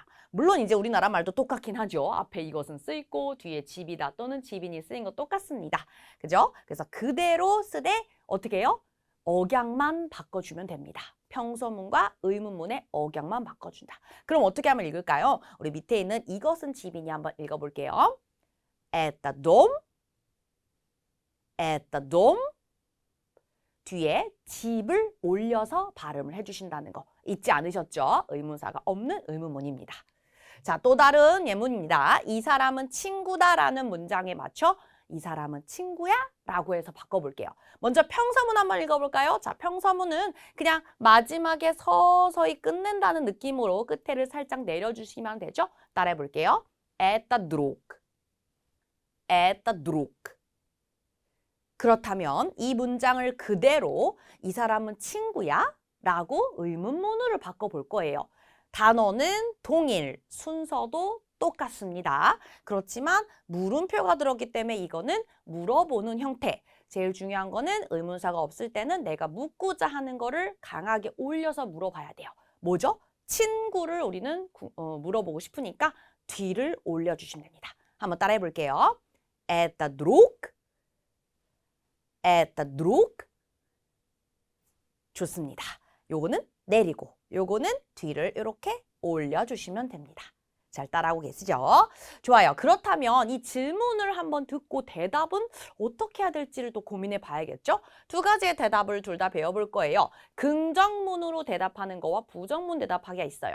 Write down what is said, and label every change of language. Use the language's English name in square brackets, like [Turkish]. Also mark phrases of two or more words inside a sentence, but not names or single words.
[Korean] 물론 이제 우리나라 말도 똑같긴 하죠. 앞에 이것은 쓰이고 뒤에 집이다 또는 집인이 쓰인 거 똑같습니다. 그죠? 그래서 그대로 쓰되 어떻게 해요? 억양만 바꿔주면 됩니다. 평서문과 의문문의 억양만 바꿔준다. 그럼 어떻게 하면 읽을까요? 우리 밑에 있는 이것은 집이니 한번 읽어볼게요. [Russian] Это дом, это dom. [Korean] 뒤에 집을 올려서 발음을 해주신다는 거 잊지 않으셨죠? 의문사가 없는 의문문입니다. 자, 또 다른 예문입니다. 이 사람은 친구다라는 문장에 맞춰 이 사람은 친구야? 라고 해서 바꿔볼게요. 먼저 평서문 한번 읽어볼까요? 자, 평서문은 그냥 마지막에 서서히 끝낸다는 느낌으로 끝에를 살짝 내려주시면 되죠? 따라해볼게요. [Russian] Это друг, это друг. [Korean] 그렇다면 이 문장을 그대로 이 사람은 친구야? 라고 의문문으로 바꿔볼 거예요. 단어는 동일, 순서도 똑같습니다. 그렇지만 물음표가 들었기 때문에 이거는 물어보는 형태. 제일 중요한 거는 의문사가 없을 때는 내가 묻고자 하는 거를 강하게 올려서 물어봐야 돼요. 뭐죠? 친구를 우리는 물어보고 싶으니까 뒤를 올려주시면 됩니다. 한번 따라해 볼게요. [Russian] Это друг? Это друг? [Korean] 좋습니다. 요거는 내리고, 요거는 뒤를 이렇게 올려주시면 됩니다. 잘 따라하고 계시죠? 좋아요. 그렇다면 이 질문을 한번 듣고 대답은 어떻게 해야 될지를 또 고민해 봐야겠죠? 두 가지의 대답을 둘 다 배워볼 거예요. 긍정문으로 대답하는 거와 부정문 대답하기가 있어요.